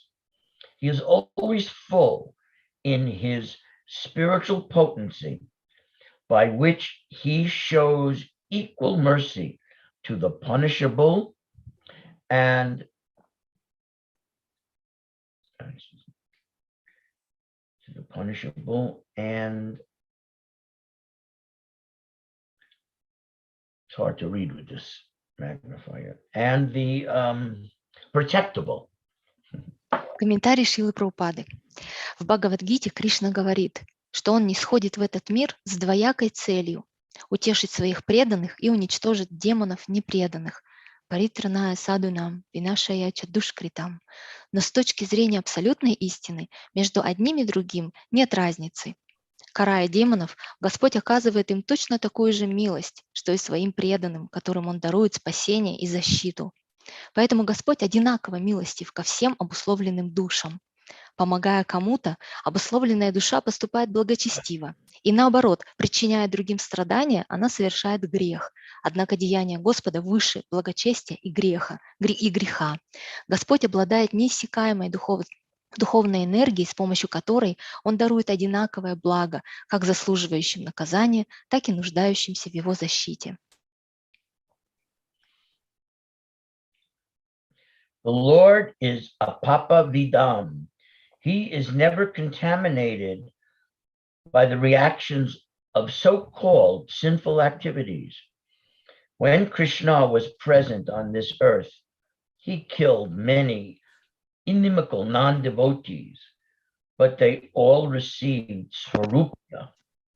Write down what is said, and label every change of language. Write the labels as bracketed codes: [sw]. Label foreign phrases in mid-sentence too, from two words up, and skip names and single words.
[en] He is always full in his spiritual potency, by which he shows equal mercy to the punishable and it's hard to read with this magnifier, and the protectable. [ru] Комментарий Шрилы Прабхупады. В Бхагавад-гите Кришна говорит, что он нисходит в этот мир с двоякой целью – утешить своих преданных и уничтожить демонов непреданных, [sa] परित्राणाय साधूनां विनाशाय च दुष्कृताम्. [ru] Но с точки зрения абсолютной истины между одним и другим нет разницы. Карая демонов, Господь оказывает им точно такую же милость, что и своим преданным, которым Он дарует спасение и защиту. Поэтому Господь одинаково милостив ко всем обусловленным душам. Помогая кому-то, обусловленная душа поступает благочестиво. И наоборот, причиняя другим страдания, она совершает грех. Однако деяние Господа выше благочестия и греха. Господь обладает неиссякаемой духовной энергией, с помощью которой Он дарует одинаковое благо, как заслуживающим наказания, так и нуждающимся в Его защите. [en] The Lord is [sa] apapa vidam. [en] He is never contaminated by the reactions of so-called sinful activities. When Krishna was present on this earth, he killed many inimical non-devotees, but they all received svarupa.